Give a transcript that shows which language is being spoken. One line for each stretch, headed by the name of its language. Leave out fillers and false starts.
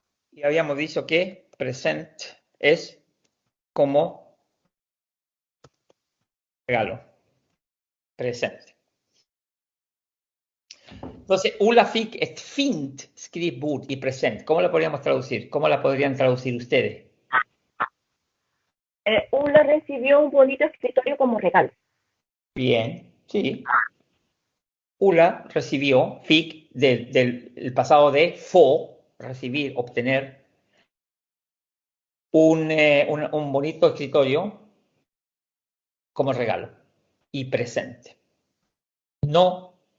Spanish: Y habíamos dicho que present es como regalo, presente.
Swedish: Entonces, Ulla fick ett fint skrivbord y present.
Spanish: ¿Cómo lo podríamos traducir? ¿Cómo la podrían traducir ustedes? Ula recibió un bonito escritorio como regalo. Bien, sí. Ulla recibió, fick, del pasado de få, recibir, obtener, un bonito escritorio como regalo y presente. No